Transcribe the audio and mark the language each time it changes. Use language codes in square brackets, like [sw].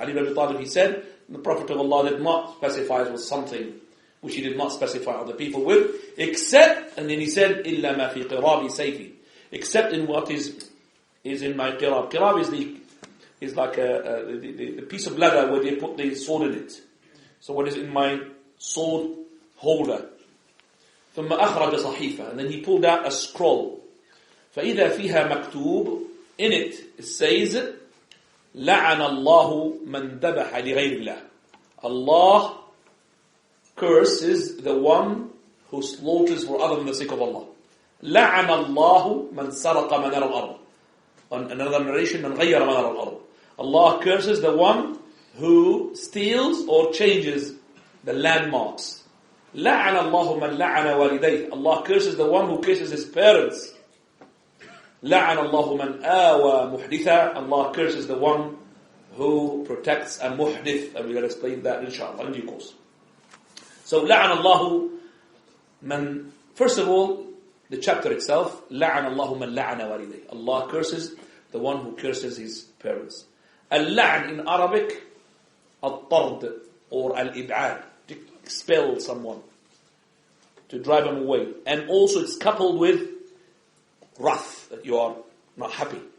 [en] Ali ibn Abi Talib, he said, the Prophet of Allah did not specify us with something which he did not specify other people with, except, and then he said, [ar] إلا ما في قراب سيفي, [en] except in what is in my qirab. Qirab is like the piece of leather where they put the sword in it. So what is in my sword holder. [ar] ثم أخرج صحيفة, [en] and then he pulled out a scroll. [ar] فإذا فيها مكتوب, [en] in it says, [ar] لعن الله من ذبح لغير الله. [en] Allah curses the one who slaughters for other than the sake of Allah. [ar] لعن الله من سرق منار الأرض. [en] On another narration, [ar] من غير منار الأرض. [en] Allah curses the one who steals or changes the landmarks. [ar] لعن الله من لعن والديه. [en] Allah curses the one who curses his parents. [ar] لعن الله من آوى محدثا. [en] Allah curses the one who protects a muhdith. And we're going to explain that inshallah in due course. So [ar] لعن الله من, [en] first of all, the chapter itself, [ar] لعن الله من لعن والديه. [en] Allah curses the one who curses his parents. Al-la'n in Arabic, [ar] al-tard or al-ib'ad, [en] to expel someone, to drive them away. And also it's coupled with wrath, that you are not happy.